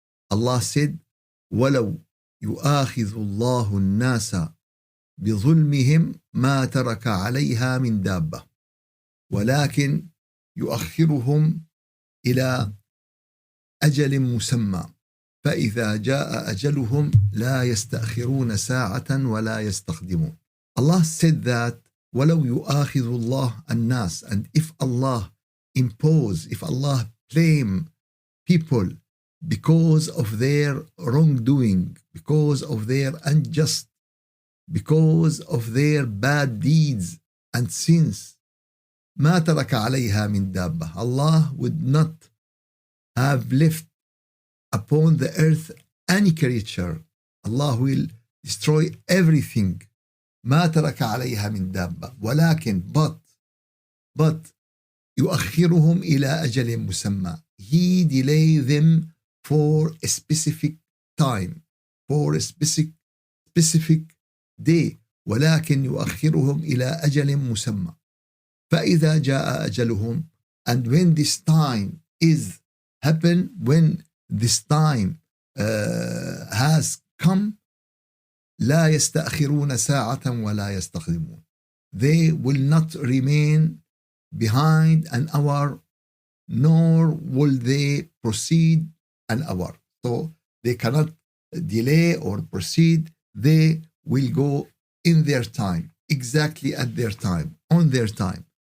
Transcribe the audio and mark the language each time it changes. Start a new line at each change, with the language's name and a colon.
English: Allah said,
Arabic: وَلَوْ يُؤَاخِذُ اللَّهُ النَّاسَ بِظُلْمِهِمْ مَا تَرَكَ عَلَيْهَا مِنْ دَابَّةٍ وَلَكِنْ يُؤَخِّرُهُمْ إِلَى أجل مسمى فإذا جاء أجلهم لا يستأخرون ساعة ولا يستقدمون.
English: Allah said that
Arabic: ولو يؤاخذ الله الناس,
English: and if Allah impose, if Allah blame people because of their wrongdoing, because of their unjust, because of their bad deeds and sins,
Arabic: ما ترك عليها من دابة,
English: Allah would not have left upon the earth any creature. Allah will destroy everything.
Arabic: ما ترك عليها من دابة ولكن
English: but
Arabic: يؤخرهم إلى أجل مسمى.
English: He delay them for a specific time, for a specific day.
Arabic: ولكن يؤخرهم إلى أجل مسمى فإذا جاء أجلهم,
English: and when this time is happen, when this time has come,
Arabic: لا يستأخرون ساعة ولا يستقدمون.
English: They will not remain behind an hour, nor will they proceed an hour. So they cannot delay or proceed. They will go in their time, exactly at their time, on their time.